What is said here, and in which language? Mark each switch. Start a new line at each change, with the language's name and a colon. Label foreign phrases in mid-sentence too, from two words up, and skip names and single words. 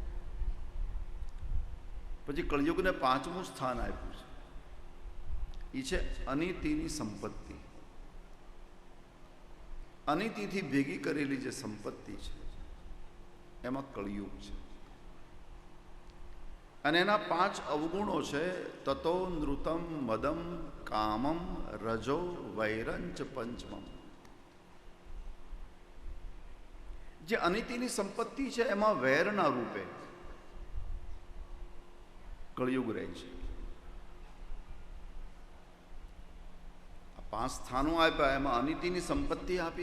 Gujarati: પછી કળિયુગને 5મું સ્થાન આપ્યું છે. એ છે અનિતિની સંપત્તિ. અનિતિથી ભેગી કરેલી જે સંપત્તિ છે એમાં કળિયુગ છે. અને એના 5 અવગુણો છે:
Sanskrit: તતો નૃતમ મદમ કામમ રજો વૈરંચ પંચમમ.
Gujarati: જે અનિતિની સંપત્તિ છે એમાં વેરના રૂપે કળિયુગ રહે છે. આ 5 સ્થાનો આપ્યા, એમાં અનિતિની સંપત્તિ આપી.